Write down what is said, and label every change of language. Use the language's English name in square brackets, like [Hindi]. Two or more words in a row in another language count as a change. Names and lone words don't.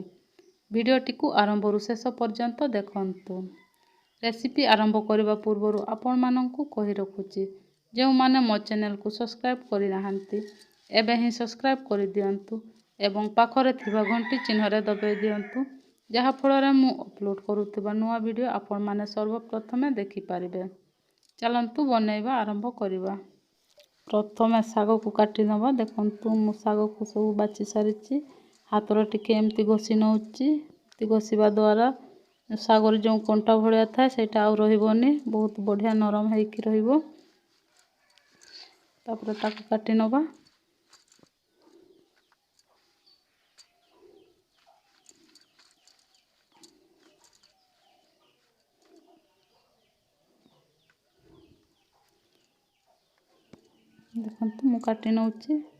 [Odia] ଭିଡିଓଟି କୁ ଆରମ୍ଭ ରୁ ଶେଷ ପର୍ଯ୍ୟନ୍ତ ଦେଖନ୍ତୁ। ରେସିପି ଆରମ୍ଭ କରିବା ପୂର୍ବ ଆପଣ ମାନଙ୍କୁ କହି ରଖୁଛି ଯୋ ମାନେ ମୋ ଚ୍ୟାନେଲ କୁ ସବସ୍କ୍ରାଇବ କରି ନାହାନ୍ତି ଏବେ ହି ସବସ୍କ୍ରାଇବ କର ଦିଅନ୍ତୁ ଏବଂ ପାଖରେ ଥିବା ଘଣ୍ଟି ଚିହ୍ନ ରେ ଦବାଇ ଦିଅନ୍ତୁ ଯାହା फଳରେ ମୁଁ ଅପଲୋଡ଼ କରୁଥିବା ନୂଆ ଭିଡ଼ିଓ ଆପଣମାନେ ସର୍ବପ୍ରଥମେ ଦେଖିପାରିବେ। ଚାଲନ୍ତୁ ବନେଇବା ଆରମ୍ଭ କରିବା। ପ୍ରଥମେ ଶାଗକୁ କାଟି ନେବା। ଦେଖନ୍ତୁ ମୁଁ ଶାଗକୁ ସବୁ ବାଛି ସାରିଛି। ହାତରେ ଟିକେ ଏମିତି ଘଷି ନେଉଛି। ଏମିତି ଘଷିବା ଦ୍ୱାରା ଶାଗରେ ଯେଉଁ କଣ୍ଟା ଭଳିଆ ଥାଏ ସେଇଟା ଆଉ ରହିବନି, ବହୁତ ବଢ଼ିଆ ନରମ ହେଇକି ରହିବ। ତାପରେ ତାକୁ କାଟି ନେବା। ଦେଖନ୍ତୁ ମୁଁ କାଟି ନେଉଛି।